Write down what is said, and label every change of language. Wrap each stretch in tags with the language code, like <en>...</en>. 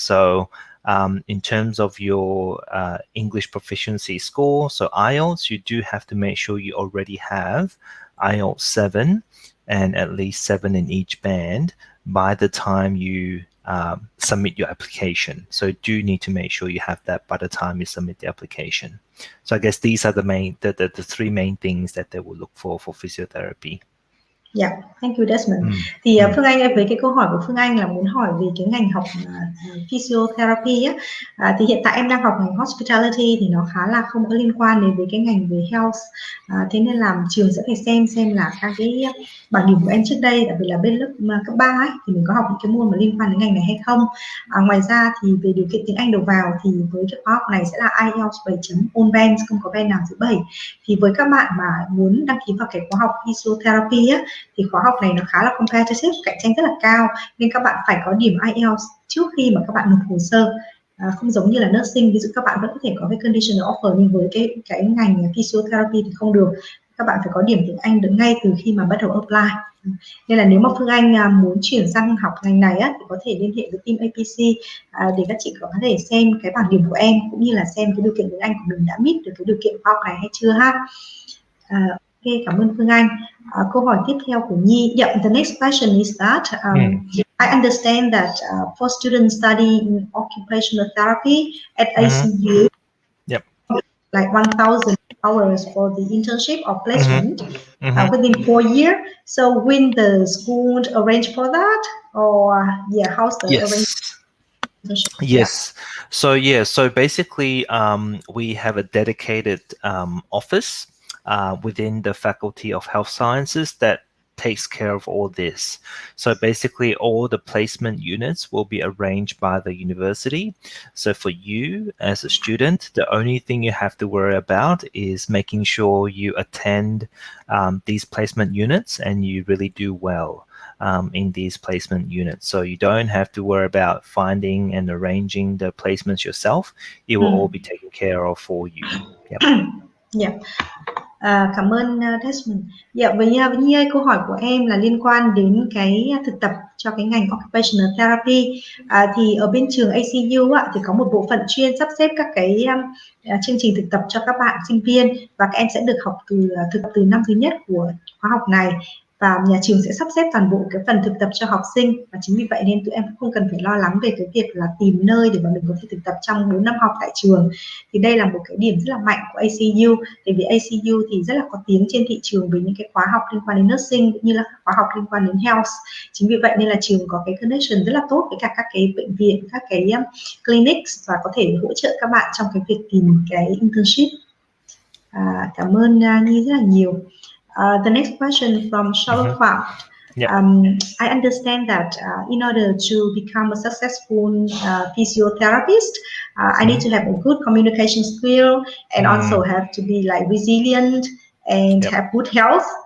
<en>So in terms of your English proficiency score, so IELTS, you do have to make sure you already have IELTS 7 and at least 7 in each band by the time you submit your application. So do need to make sure you have that by the time you submit the application. So I guess these are the three main things that they will look for physiotherapy. Yeah, thank you, Desmond.</en> <vi>Thì Phương Anh, với cái câu hỏi của Phương Anh là muốn hỏi về cái ngành học physiotherapy á, thì hiện tại em đang học ngành hospitality thì nó khá là không có liên quan đến với cái ngành về health, thế nên là trường sẽ phải xem là các cái bảng điểm của em trước đây, đặc biệt là bên lớp cấp 3 ấy, thì mình có học những cái môn mà liên quan đến ngành này hay không. Ngoài ra thì về điều kiện tiếng Anh đầu vào thì với cái khóa học này sẽ là IELTS 7</vi> <en>all bands,</en> <vi>không có band nào dưới 7. Thì với các bạn mà muốn đăng ký vào cái khóa học physiotherapy á, thì khóa học này nó khá là competitive, cạnh tranh rất là cao, nên các bạn phải có điểm IELTS trước khi mà các bạn nộp hồ sơ. Không giống như là nursing, ví dụ các bạn vẫn có thể có cái conditional offer, nhưng với cái ngành physiotherapy thì không được. Các bạn phải có điểm tiếng Anh được ngay từ khi mà bắt đầu apply. Nên là nếu mà Phương Anh muốn chuyển sang học ngành này á, thì có thể liên hệ với team APC để các chị có thể xem cái bảng điểm của em, cũng như là xem cái điều kiện tiếng Anh của mình đã meet được cái điều kiện khoa học này hay chưa ha. Ok, cảm ơn Phương Anh. Câu hỏi tiếp theo của Nhi.</vi> <en>Yeah, the next question is that I understand that for students studying in occupational therapy at ACU, Yep. like 1,000 hours for the internship or placement within 4 years. So will the school arrange for that, or how's the arrangement? Yes. So basically, we have a dedicated office within the Faculty of Health Sciences that takes care of all this. So basically, all the placement units will be arranged by the university. So for you as a student, the only thing you have to worry about is making sure you attend these placement units and you really do well in these placement units. So you don't have to worry about finding and arranging the placements yourself. It will all be taken care of for you. Yep. Yeah.</en> <vi>Cảm ơn Desmond. Với Nhi, câu hỏi của em là liên quan đến cái thực tập cho cái ngành Occupational Therapy. Thì ở bên trường ACU thì có một bộ phận chuyên sắp xếp các cái chương trình thực tập cho các bạn sinh viên, và các em sẽ được học thực tập từ năm thứ nhất của khóa học này, và nhà trường sẽ sắp xếp toàn bộ cái phần thực tập cho học sinh. Và chính vì vậy nên tụi em cũng không cần phải lo lắng về cái việc là tìm nơi để mà mình có thể thực tập trong 4 năm học tại trường. Thì đây là một cái điểm rất là mạnh của ACU, bởi vì ACU thì rất là có tiếng trên thị trường với những cái khóa học liên quan đến nursing cũng như là khóa học liên quan đến health. Chính vì vậy nên là trường có cái connection rất là tốt với cả các cái bệnh viện, các cái clinics, và có thể hỗ trợ các bạn trong cái việc tìm cái internship. Cảm ơn Nhi rất là nhiều.</vi> <en>The next question from Charlotte Phạm. I understand that in order to become a successful physiotherapist, I need to have a good communication skill, and also have to be like resilient and have good health.</en>